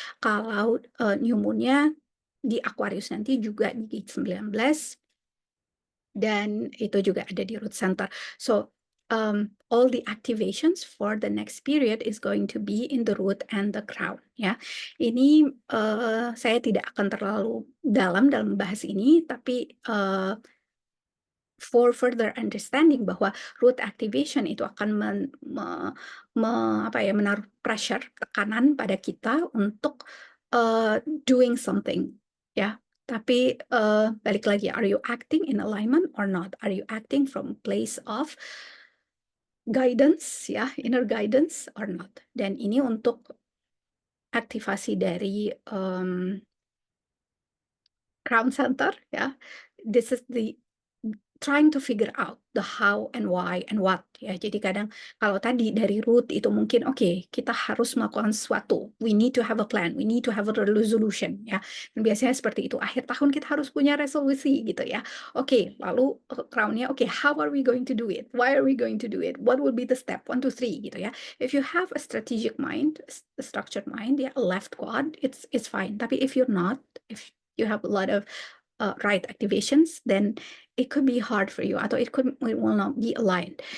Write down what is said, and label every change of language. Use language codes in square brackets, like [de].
[id] Kalau new moonnya di Aquarius nanti juga di G19, dan itu juga ada di root center. [en] So all the activations for the next period is going to be in the root and the crown ya. [id] Ini saya tidak akan terlalu dalam membahas ini, tapi [en] for further understanding [id] bahwa root activation itu akan menaruh pressure, tekanan pada kita untuk doing something. ya. Tapi balik lagi, [en] are you acting in alignment or not? Are you acting from place of guidance, ya, inner guidance or not? [id] Dan ini untuk aktivasi dari Crown Center, ya. [en] This is the trying to figure out the how and why and what, ya. [id] Jadi kadang kalau tadi dari root itu mungkin oke, kita harus melakukan sesuatu. [en] We need to have a plan, we need to have a resolution, ya. [id] Dan biasanya seperti itu. Akhir tahun kita harus punya resolusi gitu ya. [en] Oke, [id] lalu [en] crown-nya oke, how are we going to do it? Why are we going to do it? What will be the step 1 2 3 [id] gitu ya. [en] If you have a strategic mind, a structured mind, ya, a left quad, it's fine. [id] Tapi [en] if you're not, if you have a lot of right activations, then it could be hard for you, [id] atau [en] it will not be aligned.